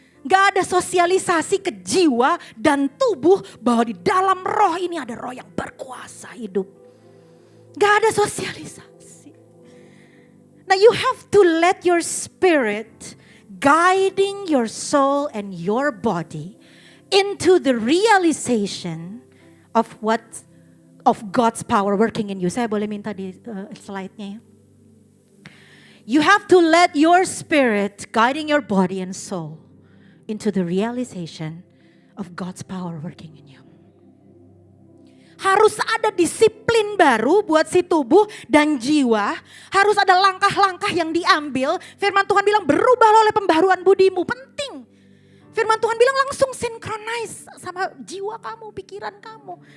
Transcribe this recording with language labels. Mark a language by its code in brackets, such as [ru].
[id] Gak ada sosialisasi ke jiwa dan tubuh bahwa di dalam roh ini ada roh yang berkuasa hidup. Gak ada sosialisasi. [en] Now you have to let your spirit guiding your soul and your body into the realization of God's power working in you. [id] Saya boleh minta di slide-nya ya. [en] You have to let your spirit guiding your body and soul into the realization of God's power working in you. [id] Harus ada disiplin baru buat si tubuh dan jiwa. Harus ada langkah-langkah yang diambil. Firman Tuhan bilang berubahlah oleh pembaharuan budimu. Penting. Firman Tuhan bilang langsung synchronize sama jiwa kamu, pikiran kamu.